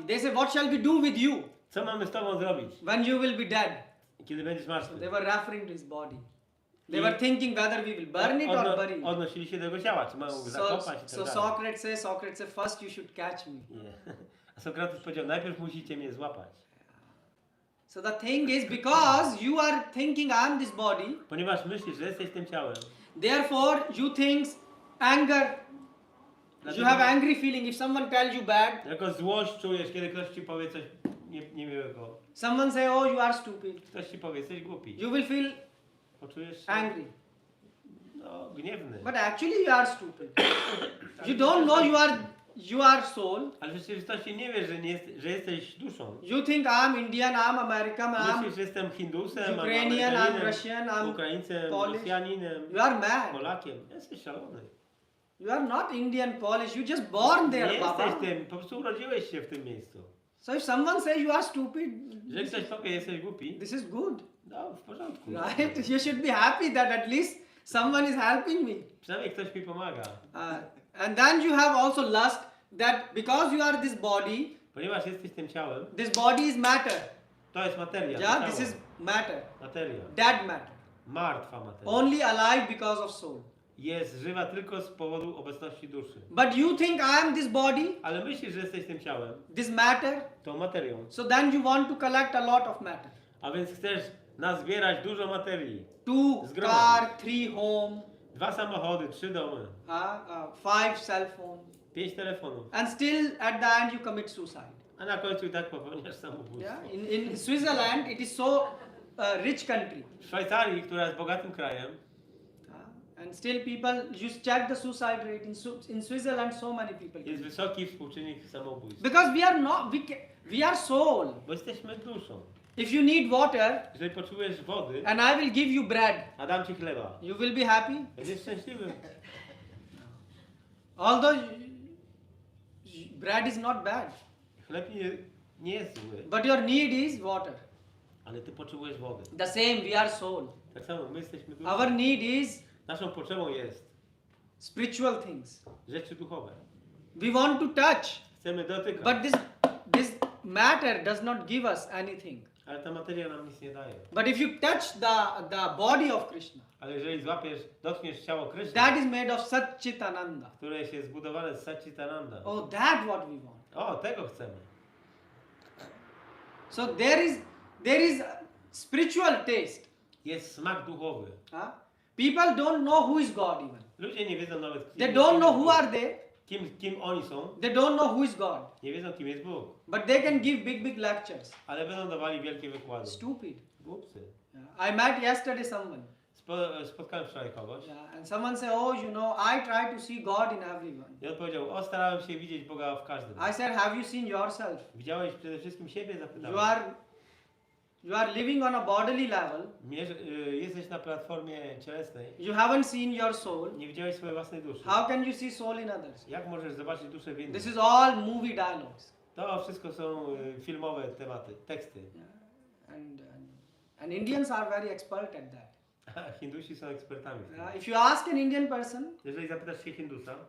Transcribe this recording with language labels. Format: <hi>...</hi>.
<en>They say, what shall we do with you</en> <pl>Co mamy z tobą zrobić,</pl> <en>when you will be dead?</en> <pl>kiedy będziesz martwy?</pl> <en>They were referring to his body. They were thinking whether we will burn it or bury it.</en> <pl>Odnosili się do jego ciała, czy mamy go zakopać i tak dalej.</pl> <en>Socrates says, first you should catch me.</en> <pl>Nie. A Sokrates powiedział, najpierw musicie mnie złapać.</pl> <en>So the thing is, because you are thinking I am this body,</en> <pl>Ponieważ myślisz, że jesteś tym ciałem,</pl> <en>therefore you think anger. You have angry feeling if someone tells you bad.</en> <pl>jako złość czujesz, kiedy ktoś ci powie coś niemiłego.</pl> <en>Someone say, oh, you are stupid.</en> <pl>Ktoś ci powie, jesteś głupi.</pl> <en>You will feel</en> <pl>Poczujesz się</pl> <en>angry.</en> <pl>no, gniewny.</pl> <en>But actually you are stupid. You don't know you are soul.</en> <pl>Ale w rzeczywistości nie wiesz, że jesteś duszą.</pl> <en>You think I am Indian, I am American, I am</en> <pl>Myślisz, że jestem Hindusem,</pl> <en>Ukrainian, I am Russian, I am</en> <pl>Ukraińcem,</pl> <en>Polish.</en> <pl>Rosjaninem,</pl> <en>You are mad.</en> <pl>Polakiem. Jesteś szalony.</pl> <en>You are not Indian, Polish. You just born there,</en> <pl>Nie Baba. jesteś tym, po prostu urodziłeś się w tym miejscu.</pl> <en>So if someone says you are stupid,</en> <pl>Że ktoś powie, jesteś głupi,</pl> <en>this is good,</en> <pl>no w porządku.</pl> <en>right? You should be happy that at least someone is helping me.</en> <pl>Przynajmniej ktoś mi pomaga.</pl> <en>And then you have also lust that because you are this body,</en> <pl>Ponieważ jesteś tym ciałem,</pl> <en>this body is matter.</en> <pl>to jest materia.</pl> <en>Yeah,</en> <pl>to</pl> <en>this</en> <pl>ciało.</pl> <en>is matter.</en> <pl>Materia.</pl> <en>Dead matter.</en> <pl>Martwa materia.</pl> <en>Only alive because of soul.</en> <pl>Jest żywa tylko z powodu obecności duszy.</pl> <en>But you think I am this body,</en> <pl>Ale myślisz, że jesteś tym ciałem,</pl> <en>this matter,</en> <pl>tą materią.</pl> <en>so then you want to collect a lot of matter.</en> <pl>A więc chcesz nazbierać dużo materii.</pl> <en>2 car, 3 home,</en> <pl>2 samochody, 3 domy,</pl> <en>5 cell phone,</en> <pl>5 telefonów.</pl> <en>and still at the end you commit suicide.</en> <pl>A na końcu i tak popełniasz samobójstwo.</pl> <en>Yeah? In Switzerland, it is so rich country.</en> <pl>W Szwajcarii, która jest bogatym krajem,</pl> <en>And still people, you check the suicide rate in Switzerland, so many people.</en> <pl>jest wysoki współczynnik samobójstw.</pl> <en>Because we are not, we are soul.</en> <pl>Bo jesteśmy duszą.</pl> <en>If you need water,</en> <pl>Jeżeli potrzebujesz wody,</pl> <en>and I will give you bread,</en> <pl>a dam ci chleba,</pl> <en>you will be happy.</en> <pl>będziesz szczęśliwy.</pl> <en>Although bread is not bad,</en> <pl>Chleb nie jest zły,</pl> <en>but your need is water.</en> <pl>ale ty potrzebujesz wody.</pl> <en>The same, we are soul.</en> <pl>Tak samo my jesteśmy duszą.</pl> <en>Our need is</en> <pl>Naszą potrzebą jest</pl> <en>spiritual things.</en> <pl>rzeczy duchowe.</pl> <en>We want to touch,</en> <pl>Chcemy dotykać,</pl> <en>but this matter does not give us anything.</en> <pl>ale ta materia nam nic nie daje.</pl> <en>But if you touch the body of Krishna,</en> <pl>Ale jeżeli dotkniesz ciało Kryszny,</pl> <en>that is made of Satchitananda.</en> <pl>które jest zbudowane z Satchitananda.</pl> <en>Oh, that what we want.</en> <pl>O, tego chcemy.</pl> <en>So there is spiritual taste.</en> <pl>Jest smak duchowy. Huh?</pl> <en>People don't know who is God even.</en> <pl>Ludzie nie wiedzą nawet</pl> <en>They don't know who</en> <pl>Bóg.</pl> <en>are they.</en> <pl>Kim oni są.</pl> <en>They don't know who is God.</en> <pl>Nie wiedzą, kim jest Bóg.</pl> <en>But they can give big lectures.</en> <pl>Ale będą dawali wielkie wykłady.</pl> <en>Stupid.</en> <pl>Głupcy.</pl> <en>Yeah. I met yesterday someone.</en> <pl>Spotkałem wczoraj kogoś.</pl> <en>Yeah. And someone said, oh, you know, I try to see God in everyone.</en> <pl>I on powiedział, starałem się widzieć Boga w każdym. I said, have you seen yourself? Widziałeś przede wszystkim siebie? Zapytałem.</pl> <en>You are living on a bodily level.</en> <pl>Jesteś na platformie cielesnej.</pl> <en>You haven't seen your soul.</en> <pl>Nie widziałeś swojej własnej duszy.</pl> <en>How can you see soul in others?</en> <pl>Jak możesz zobaczyć duszę w innych?</pl> <en>This is all movie dialogues.</en> <pl>To wszystko są filmowe tematy, teksty.</pl> <en>Yeah. And Indians are very expert at that.</en> <pl>Hindusi są ekspertami w tym.</pl> <en>If you ask an Indian person,</en> <pl>Jeżeli zapytasz się Hindusa,</pl>